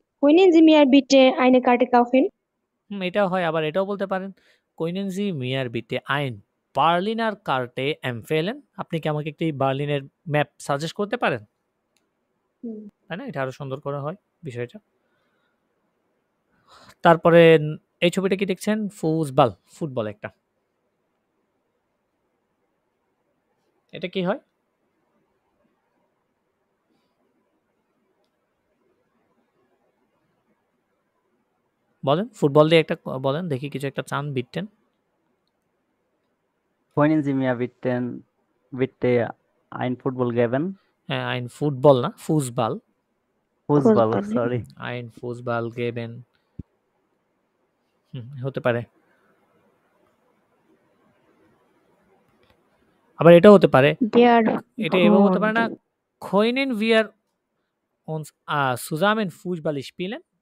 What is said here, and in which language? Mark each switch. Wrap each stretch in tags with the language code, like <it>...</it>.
<de>Können Sie mir bitte eine Karte kaufen?</de> <bn>এটাও হয়, আবার এটাও বলতে পারেন।</bn> <de>Können Sie mir bitte ein Berliner Karte empfehlen?</de> <bn>আপনি কি আমাকে একটি বার্লিনের ম্যাপ সাজেস্ট করতে পারেন? হুম। তাই না? এটা আরো সুন্দর করা হয় বিষয়টা। তারপরে এই ছবিটা কি দেখছেন? ফুটবল একটা। এটা কি হয়? বলেন, ফুটবল দিয়ে একটা বলেন দেখি, কিছু একটা চান বিটটেন।</bn> <de>Können Sie mir bitte ein Football geben?</de> <bn>হ্যাঁ, ein ফুটবল না, ফুসবাল।</bn> <de>Fußball, sorry. ein ফুসবাল geben।</de> <bn>হতে পারে। আবার এটাও হতে পারে। এটা এভাবে হতে পারে না,</bn> <de>Können wir uns zusammen Fußball spielen?</de>